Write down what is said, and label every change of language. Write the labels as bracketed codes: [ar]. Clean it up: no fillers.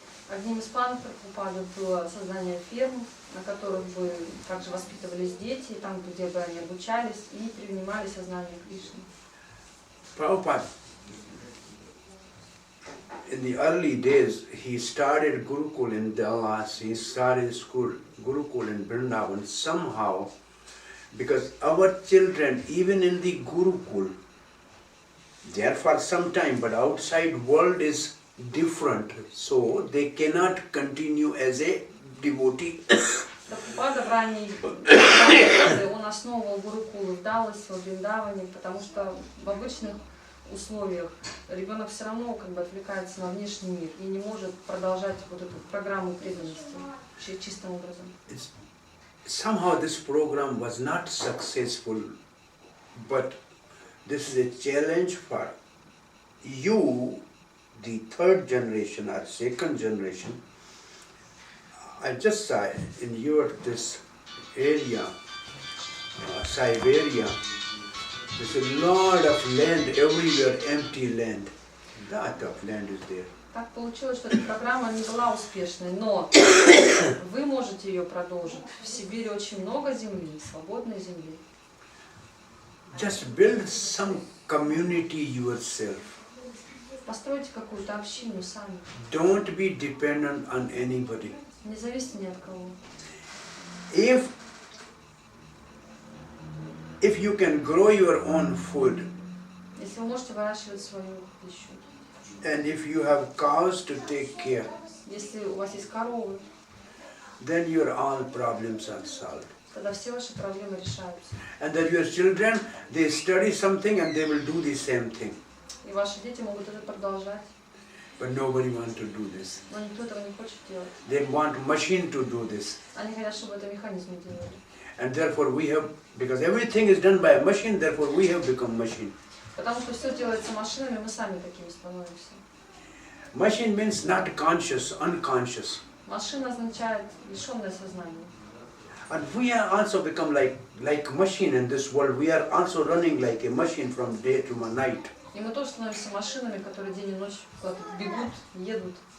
[ru] Одним из планов Прабхупады было создание ферм, на которых бы также воспитывались дети, там, где бы они обучались и принимали сознание Кришны. [en] Prabhupada, in the early days, he started Gurukul in Dallas, he started school Gurukul in Vrindavan somehow, because our children, even in the Gurukul, they are for some time, but outside world is different, so they cannot continue as a devotee. [ru] Прабхупада в ранние годы он основывал гурукулы в Далласе, в Вриндаване, потому что в обычных условиях ребенок все равно как бы отвлекается на внешний мир и не может продолжать вот эту программу преданности чистым образом. [en] Somehow this program was not successful, but this is a challenge for you, the third generation or second generation. I just saw in this area, Siberia, there's a lot of land everywhere, empty land. Lot of land is there. [ru] Так получилось, что эта программа не была успешной, но вы можете ее продолжить. В Сибири очень много земли, свободной земли. [en] Just build some community yourself. [ru] Постройте какую-то общину сами. [en] Don't be dependent on anybody. [ru] Не зависите ни от кого. [en] If you can grow your own food, [ru] Если вы можете выращивать свою пищу, [en] and if you have cows to take care, [ru] если у вас есть коровы, [en] then your all problems are solved. [ru] тогда все ваши проблемы решаются. [en] And that your children, they study something and they will do the same thing. [ru] И ваши дети могут это продолжать. [en] But nobody wants to do this. [ru] Но никто этого не хочет делать. [en] They want machine to do this. [ru] Они хотят, чтобы это механизмы делали. [en] And therefore we have, because everything is done by a machine, therefore we have become machine. [ru] Потому что все делается машинами, мы сами такими становимся. [en] Machine means not conscious, unconscious. [ru] Машина означает лишенное сознание. [en] And we are also become like machine in this world. We are also running like a machine from day to night. [ru] И мы тоже становимся машинами, которые день и ночь куда-то бегут, едут.